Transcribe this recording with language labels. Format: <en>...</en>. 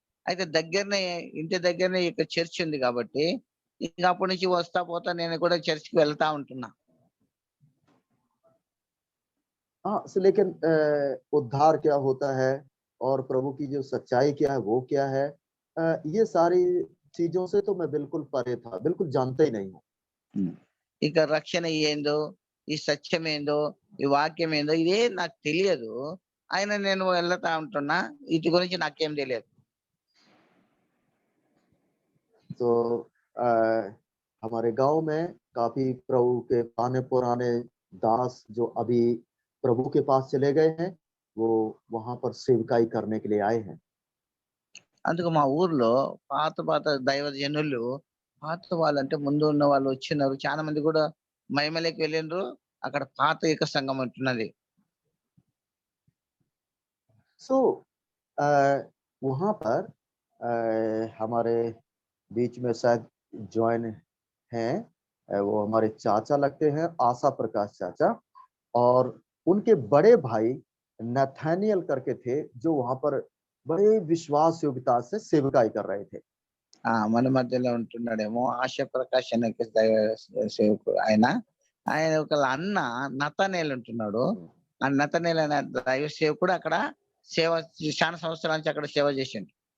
<te>అయితే దగ్గరనే, ఇంటి దగ్గరనే ఇక్కడ చర్చ్ ఉంది కాబట్టి ఇంకా అప్పటి నుంచి వస్తా పోతా నేను కూడా చర్చ్కి వెళ్తా ఉంటున్నా.</te> <hi>हाँ, लेकिन उद्धार क्या होता है और प्रभु की जो सच्चाई क्या है वो क्या है, ये सारी चीजों से तो मैं बिल्कुल परे था, बिल्कुल जानता ही नहीं हूँ।</hi> <te>ఇక రక్షణ ఏందో, ఈ సత్యం ఏందో, ఈ వాక్యం ఏందో ఇదే నాకు తెలియదు. అయినా నేను వెళ్తా ఉంటున్నా, వీటి గురించి నాకేం తెలియదు.</te> <hi>तो हमारे गांव में काफी प्रभु के पुराने दास जो अभी प्रभु के पास चले गए हैं, वो वहां पर सेवकाई करने के लिए आए हैं।</hi> <te>అందుకు మా ఊర్లో పాత దైవజనులు, పాత వాళ్ళంటే ముందు ఉన్న వాళ్ళు వచ్చినారు, చాలా మంది కూడా మహిమలోకి వెళ్ళిండ్రు. అక్కడ పాత ఏక సంఘం ఉంటున్నది.</te> <hi>सो वहां पर हमारे बीच में शायद ज्वाइन हैं, वो हमारे चाचा लगते हैं, आशा प्रकाश चाचा, और उनके बड़े भाई नथानियल करके थे, जो वहां पर बड़े विश्वास योग्यता से सेवकाई कर रहे थे।</hi> <te>మన మధ్యలో ఉంటున్నాడేమో ఆశ ప్రకాష్ అనే దైవ సేవకుడు. ఆయన ఒక అన్న నతనేల్ ఉంటున్నాడు. ఆ నతనేల్ అనే దైవ సేవకుడు అక్కడ సేవ చాలా సంవత్సరాల నుంచి అక్కడ సేవ చేసిండు.</te>